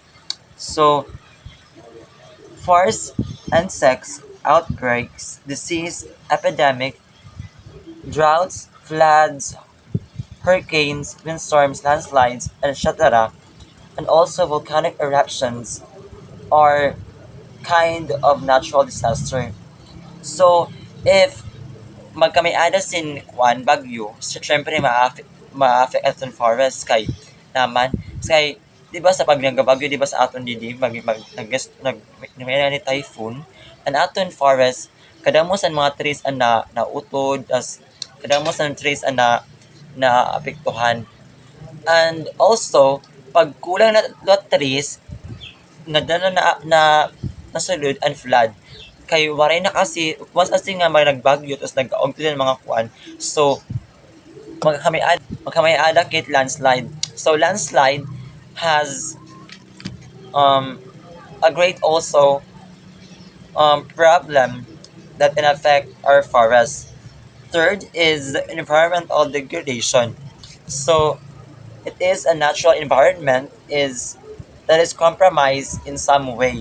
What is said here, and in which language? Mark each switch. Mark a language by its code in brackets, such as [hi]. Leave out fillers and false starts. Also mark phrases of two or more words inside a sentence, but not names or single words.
[en] So forest insects, outbreaks, disease, epidemic, droughts, floods, hurricanes, windstorms, landslides, and etc., and also volcanic eruptions are kind of natural disaster. [war] So, if magkamay-ana sin kuan bagyo, syempre ma-affect aton forest kay naman kay 'di ba sa pag nagabagyo 'di ba sa aton didi ni typhoon an aton forest kadamo sa mga trees ang nautod as kadamo sa trees ang naapektuhan. [en] And also, [war] pag kulang na trees, nadala nasulod and flood. Kay waray na kasi, once kasi nga may nagbagyo, tapos nag-umpisa ng mga kuan, so, magkamay-ada kit landslide. [en] So, landslide has a great also problem that can affect our forests. Third is the environmental degradation. So, it is a natural environment is that is compromised in some way.